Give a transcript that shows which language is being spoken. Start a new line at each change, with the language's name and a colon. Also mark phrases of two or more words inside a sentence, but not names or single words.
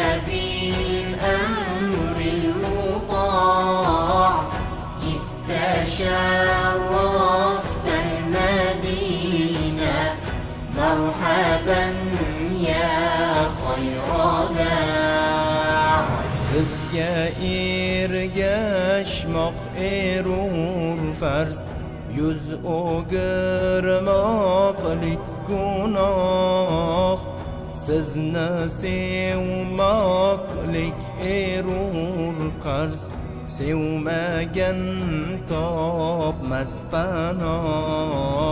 Arabic: بالأمر المطاع جئت شرفت المدينة مرحبا يا خير داع
Uzbek: Sizga ergashmoq erur farz Yuz o'girmoqlik gunoh Sizni sevmoqlik erur qarz Sevmagan topmas panoh